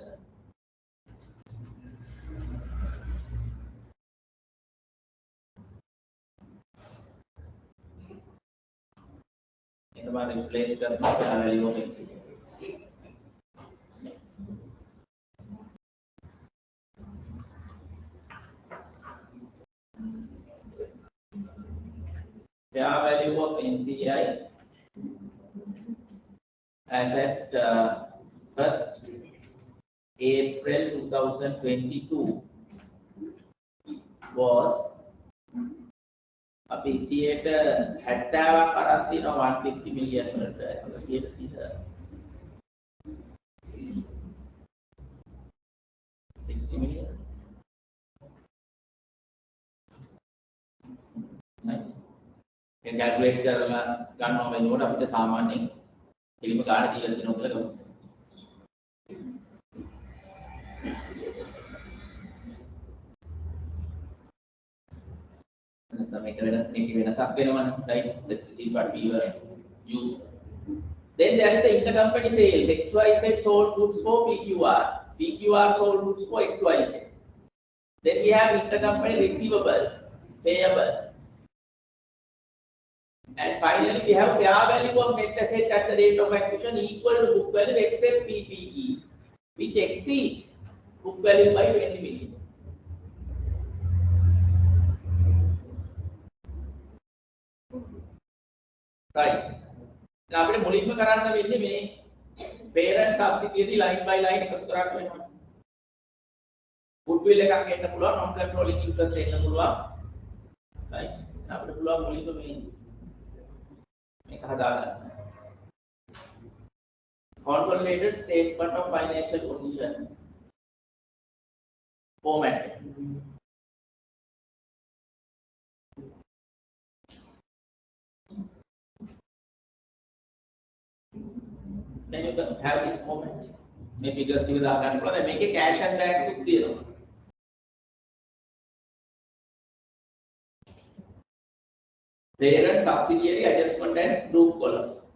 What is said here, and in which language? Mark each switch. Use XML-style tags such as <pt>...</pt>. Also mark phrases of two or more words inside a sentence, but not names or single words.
<en>එතකොට replace කරනවා fair value of NCI. Fair value of NCI as at 1st April 2022</en> <si>was අපි 70ට 70ක් අරන් තියෙනවා 150 million වලට 60 million.</si> <en>Right.</en> <si>Calculate කරලා ගන්නවා වෙනකොට අපිට සාමාන්‍යයෙන් එලිම ගාන දීලා දෙනවා කියලා ගමු. මේක වෙනසක් වෙනවනේ.</si> <en>Right. This is what we were used. Then there is the intercompany sales. XYZ sold goods for PQR. PQR sold goods for XYZ. Then we have intercompany receivable, payable. And finally, we have fair value of net asset at the rate of acquisition equal to book value except PPE, which exceeds book value by 20 million. Right. Now,</en> <si>අපිට මුලින්ම කරන්න වෙන්නේ මේ</si> <en>parent subsidiary line by line</en> <si>එකතු කරන්න වෙනවා. goodwill එකක් එන්න පුළුවන්,</si> <en>non controlling interest</en> <si>එන්න පුළුවන්. Right. අපිට පුළුවන් මුලින්ම මේ මේක හදාගන්න.</si> <en>Consolidated statement of financial position format. Then you can have this format.</en> <si>May figures ටික දාගන්න පුළුවන්. දැන් මේකේ</si> <en>cash and bank</en> <si>එකක් තියෙනවා.</si> <en>Parent subsidiary adjustment and group column.</en>